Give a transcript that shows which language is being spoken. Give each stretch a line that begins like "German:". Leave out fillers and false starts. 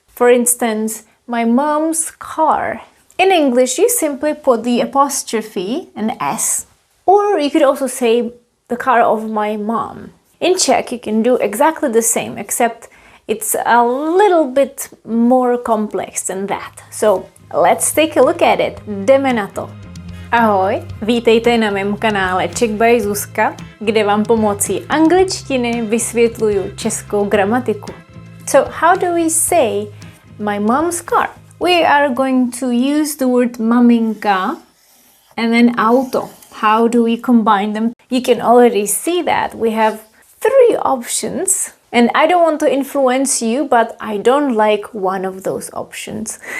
English: For instance, my mom's car. In English, you simply put the apostrophe, an S, or you could also say the car of my mom. In Czech, you can do exactly the same, except it's a little bit more complex than that. So let's take a look at it.
Czech: Jdeme na to. Ahoj, vítejte na mém kanále Czech by Zuzka, kde vám pomocí angličtiny vysvětluju českou gramatiku.
English: So how do we say my mom's car? We are going to use the word maminka and then auto. How do we combine them? You can already see that we have three options, and I don't want to influence you, but I don't like one of those options.